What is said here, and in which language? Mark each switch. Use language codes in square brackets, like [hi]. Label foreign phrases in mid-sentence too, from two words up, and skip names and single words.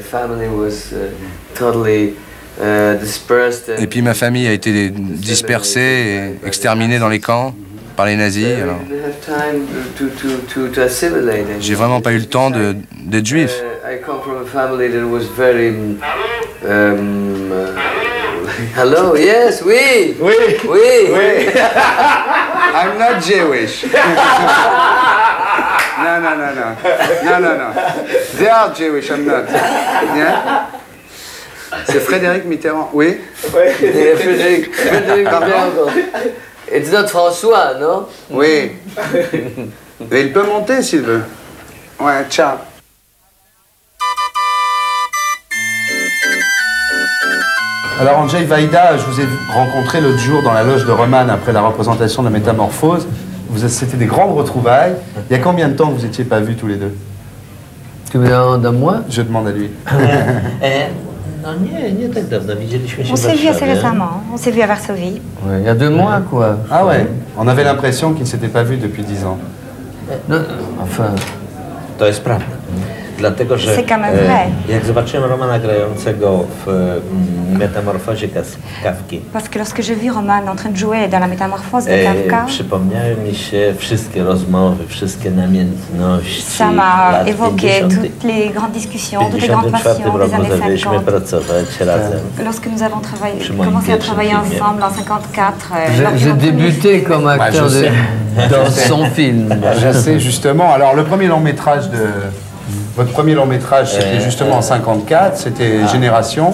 [fr] Et puis ma famille a été dispersée et exterminée dans les camps par les nazis. Alors... J'ai vraiment pas eu le temps d'être juif. [en] Hello, yes, oui. [fr] Oui. Oui. Oui. [en] I'm not Jewish. No. They are Jewish, I'm not. Yeah? [fr] C'est Frédéric Mitterrand, oui? Oui. Frédéric Mitterrand. [en] It's not François, non? [fr] Oui. Et il peut monter s'il veut. Ouais, ciao. Alors, Andrzej Wajda, je vous ai rencontré l'autre jour dans la loge de Roman après la représentation de la Métamorphose. C'était des grandes retrouvailles. Il y a combien de temps que vous n'étiez pas vus tous les deux? Tu me demandes à moi? Je demande à lui. On s'est vu assez récemment. On s'est vu à Varsovie. Ouais, il y a 2 mois, quoi. Ah ouais? On avait l'impression qu'ils ne s'étaient pas vus depuis 10 ans. Non, enfin... C'est quand même vrai. [pl] Jak zobaczyłem Romana grającego w Metamorfozie Kafki. [fr] Parce que lorsque j'ai vu Roman en train de jouer dans la Métamorphose de Kafka, [pl] przypomniały mi się wszystkie rozmowy, wszystkie namiętności. [fr] Ça m'a évoqué toutes les grandes discussions, toutes les grandes passions des années 50. Lorsque nous avons commencé à travailler ensemble en 54. J'ai débuté comme acteur dans son film. Je sais justement. Alors le premier long métrage de... Votre premier long métrage, c'était justement en 54, c'était Génération.